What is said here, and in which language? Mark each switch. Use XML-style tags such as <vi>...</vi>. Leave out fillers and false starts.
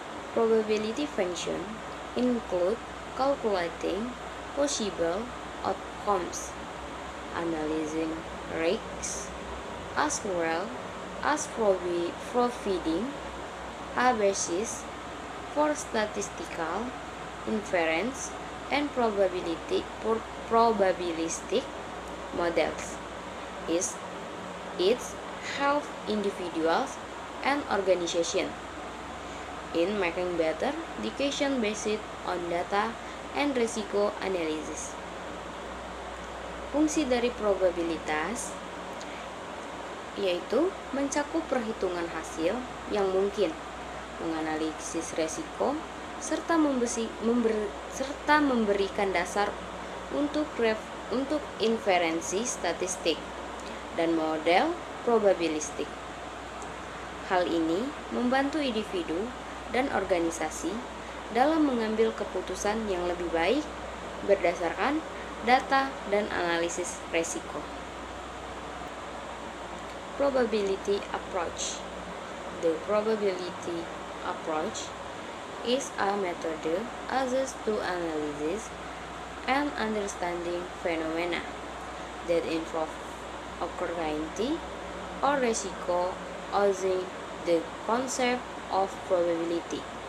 <en>Probability function include calculating possible outcomes, analyzing risks, as well as providing a basis for statistical inference and probabilistic models. It helps individuals and organizations in making better decisions based on data and risiko analysis.</en> <id>Fungsi dari probabilitas yaitu mencakup perhitungan hasil yang mungkin, menganalisis resiko, serta memberikan dasar untuk inferensi statistik dan model probabilistik. Hal ini membantu individu dan organisasi dalam mengambil keputusan yang lebih baik berdasarkan data dan analisis resiko.</id> <en>Probability approach. The probability approach is a method used to analyze and understanding phenomena that involve occurrence or resiko using the concept of probability.</en>